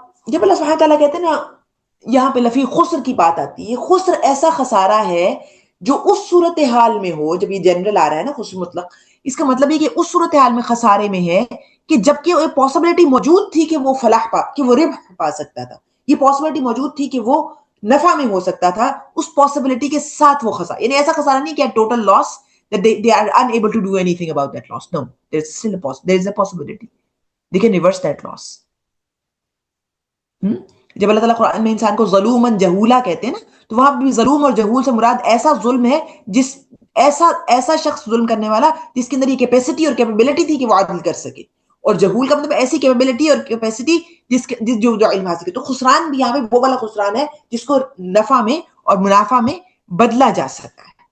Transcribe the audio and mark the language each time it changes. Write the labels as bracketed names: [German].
[Hindi] जब अल्लाह सुब्हानहू तआला कहते हैं ना, यहाँ पे लफी खुस्र की बात आती है, खुस्र ऐसा खसारा है जो उस सूरत हाल में हो, जब ये जनरल आ रहा है ना खुस्र मुतलक, इसका मतलब है कि उस सूरत हाल में खसारे में है कि जबकि वो पॉसिबिलिटी मौजूद थी कि वो कि वो रिब पा सकता था, ये पॉसिबिलिटी मौजूद थी कि वो नफा में हो सकता था, उस पॉसिबिलिटी के साथ वो खसारा, यानी ऐसा खसारा नहीं कि total loss [English] that they are unable to do anything about that loss. No, there's still there is a possibility they can reverse that loss. [Hindi] जब अल्लाह ताला कुरान में इंसान को ज़लूमन जहूला कहते हैं ना, तो वहां भी ज़लूम और जहूल से मुराद ऐसा जुल्म है जिस ऐसा शख्स जुल्म करने वाला जिसके अंदर ये कैपेसिटी और कैपेबिलिटी थी कि वो आदिल कर सके, और जहूल का मतलब ऐसी कैपेबिलिटी और कैपेसिटी जो इल्म हासिल करे। तो खुसरान भी यहाँ पे वो वाला खुसरान है जिसको नफा में और मुनाफा में बदला जा सकता है।